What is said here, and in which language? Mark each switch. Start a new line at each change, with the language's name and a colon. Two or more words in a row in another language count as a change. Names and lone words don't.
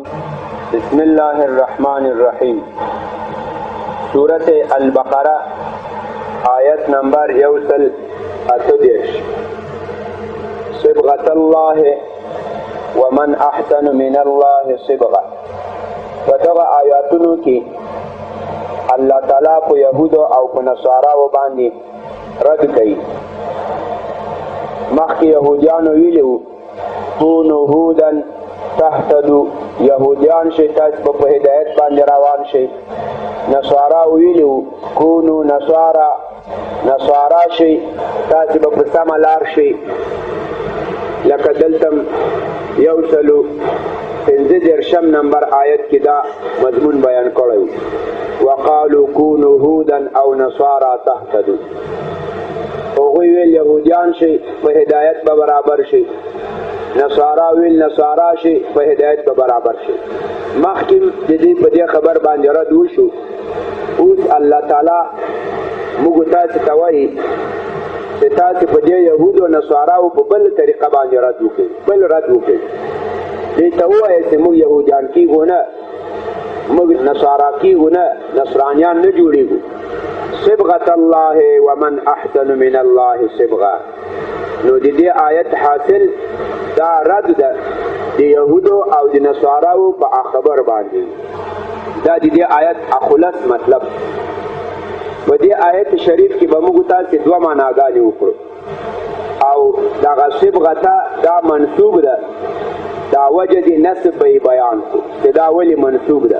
Arabic: بسم الله الرحمن الرحيم. سورة البقرة آية نمبر 138. صبغة الله ومن أحسن من الله صبغة.
Pashto: ودغه آیاتونو کې الله تعالی په يهودو او په نصاراو باندې رد کوي. مخکې يهوديانو ویلو
Arabic: كونوا هودا تهتدوا،
Pashto: يهوديان شي تاسو په هدایت باندې روان شي. نصارا ویلو
Arabic: كونوا نصارا
Pashto: شي تاسو په سم لار شي. لکه دلتم یوسلو 15 نمبر آیت کې دا مضمون بیان کړی.
Arabic: وقالوا كونوا هودا او نصارى تهتدوا.
Pashto: هغوی ویل یهودیان شي په هدایت به برابر شي، نصارا ویل نصارا شي په هدایت به برابر شي. مخکې د دې په دې خبر باندې رد وشو. اوس الله تعالی موږ تاسو ته وایي چې تاسو په دې یهودو او نصاراو په بل طریقه باندې رد وکړئ. دې ته ووایئ چې موږ یهودیان کېږو نه، موږ نصارا کېږو نه، نصرانیان نه جوړېږو.
Arabic: صبغة الله ومن أحسن من الله صبغة.
Pashto: نو د دې آیت حاصل دا رد ده د یهودو او د نصاراو په خبر باندې. دا د دې آیت خلاص مطلب. په دې آیت شریف کې به موږ تاسو دوه معناګانې وکړو. او دغه صبغه دا منسوب ده، دا وجه د نسب بیان کو چې دا ولی منسوب ده.